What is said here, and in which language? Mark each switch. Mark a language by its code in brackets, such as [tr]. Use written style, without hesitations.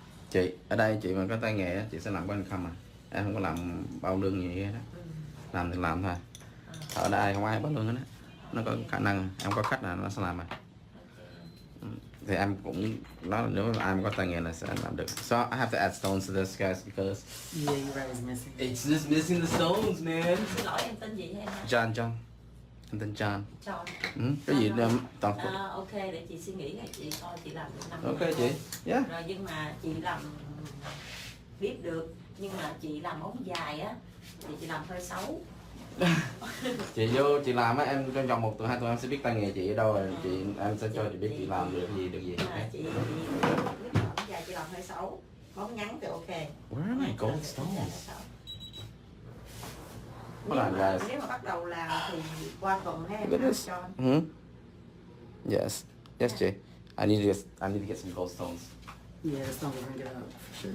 [vi] Chị ở đây chị mà có tay nghề chị sẽ làm có income mà em không có làm bao lương gì hết đó. Làm thì làm thôi. Ở đây không ai bao lương hết đó. Nó có khả năng em có khách là nó sẽ làm mà. Thì em cũng nói nếu mà ai mà có tay nghề là sẽ làm được. [en] So I have to add stones to this guys because Yeah, you're right, it's missing. it's just missing the stones, man. [vi] Xin lỗi em tên gì em? John. Em tên John. Cái gì toàn phụ. Ok, để chị suy nghĩ rồi chị coi chị làm được 5 Ok chị. Yeah. Rồi nhưng mà chị làm biết được, nhưng mà chị làm ống dài á thì chị làm hơi xấu. Chị vô chị làm á, em trong vòng 1 tuần 2 tuần em sẽ biết tay nghề chị ở đâu rồi em sẽ cho chị biết chị làm được gì. [en] Okay. [vi] Chị biết ống dài chị làm hơi xấu, ống ngắn thì ok. [en] Where are my gold stones? [vi] Nếu mà bắt đầu làm thì qua tuần ha em cho. [en] Yes, Jay. I need to get some gold stones. Yeah, the stone will bring it up for sure.